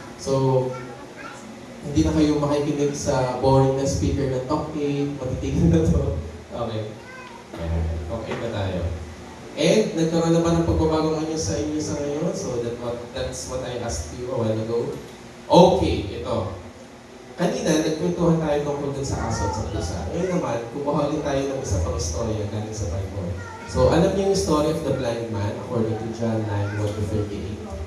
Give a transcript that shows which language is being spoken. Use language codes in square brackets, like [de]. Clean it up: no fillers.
[tl] So, hindi na kayo makikinig sa boring na speaker ng Talk 8, matitigil na to. Okay. Okay na tayo. And nagkaroon naman ng pagbabago ngayon sa inyo sa ngayon. [en] So that's what I asked you a while ago. [tl] Okay, ito. Kanina, nagkwentuhan tayo tungkol dun sa aso at sa pusa. Ngayon naman, kumuha ulit tayo ng isa pang istorya galing sa Bible. [en] So, [tl] alam niyo yung [en] story of the blind man according to John 9:1-38.